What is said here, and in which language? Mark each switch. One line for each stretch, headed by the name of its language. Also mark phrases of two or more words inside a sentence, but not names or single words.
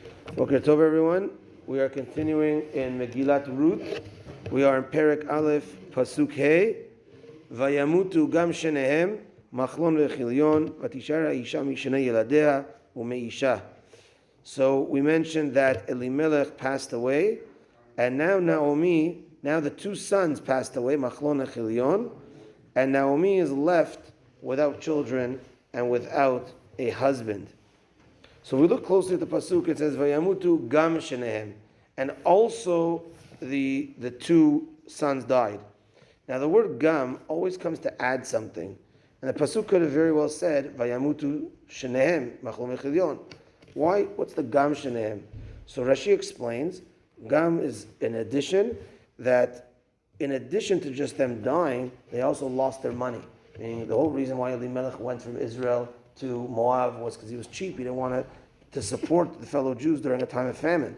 English: Okay, Tov everyone. We are continuing in Megilat Ruth. We are in
Hebrew: פרק א׳ פסוק ה. וימותו גם שניהם מחלון וכליון ותשאר אשה משני ילדיה ומאישה.
English: So we mentioned that Elimelech passed away, and now the two sons passed away, machlon and chilyon, and Naomi is left without children and without a husband. So we look closely at the pasuk. It says
Hebrew: וימותו גם שניהם,
English: and also the two sons died. Now the word gam always comes to add something, and the pasuk could have very well said
Hebrew: וימותו שניהם מחלון וכליון.
English: Why? What's the
Hebrew: גם שניהם?
English: So Rashi explains gam is an addition, that in addition to just them dying, they also lost their money. Meaning the whole reason why Elimelech went from Israel to Moab was because he was cheap. He didn't want to support the fellow Jews during a time of famine.